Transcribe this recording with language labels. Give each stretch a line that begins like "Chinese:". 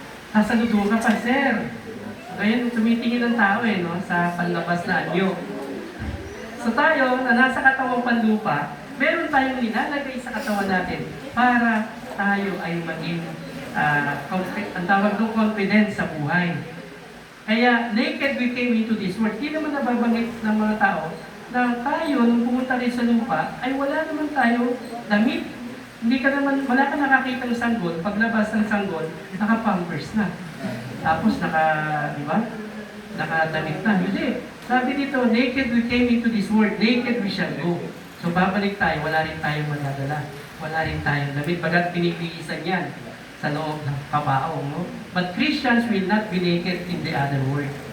Filipino: Sasaludo ka pa, sir. Ngayon, tumitingin ng tao no, sa panlabas na anyo. So tayo, na nasa katawang panlupa, meron tayong nilalagay sa katawan natin para tayo ay maging, ang tawag ng confidence sa buhay. Kaya,
English: naked we came into this world.
Filipino: Di naman nababanggit ng mga tao na tayo, nung pumunta rin sa lupa, ay wala naman tayo damit. Hindi ka naman, wala ka nakakita ng sanggol. Paglabas ng sanggol, naka-pampers na. Tapos di ba? Nakadamit na. Hindi. Sabi dito,
English: naked we came into this world, naked we shall go.
Filipino: So babalik tayo, wala rin tayong magdadala. Wala rin tayong damit. Bagat pinipigisan yan sa loob ng kabaong. No?
English: But Christians will not be naked in the other world.